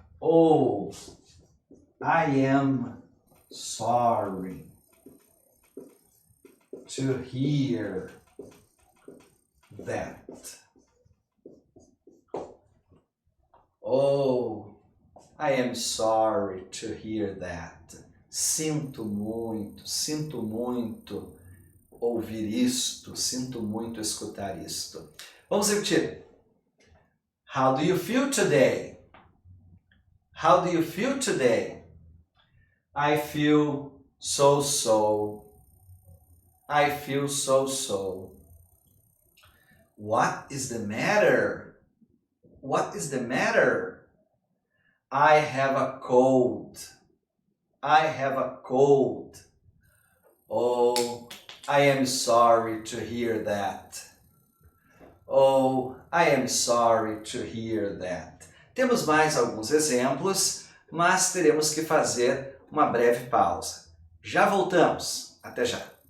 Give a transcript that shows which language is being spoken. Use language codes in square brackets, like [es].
[en] Oh, I am sorry to hear that. Oh, I am sorry to hear that. [pt] Sinto muito ouvir isto, sinto muito escutar isto. Vamos repetir. [en] How do you feel today? How do you feel today? I feel so. I feel so. What is the matter? What is the matter? I have a cold. I have a cold. Oh, I am sorry to hear that. Oh, I am sorry to hear that. [pt] Temos mais alguns exemplos, mas teremos que fazer uma breve pausa. Já voltamos. Até já.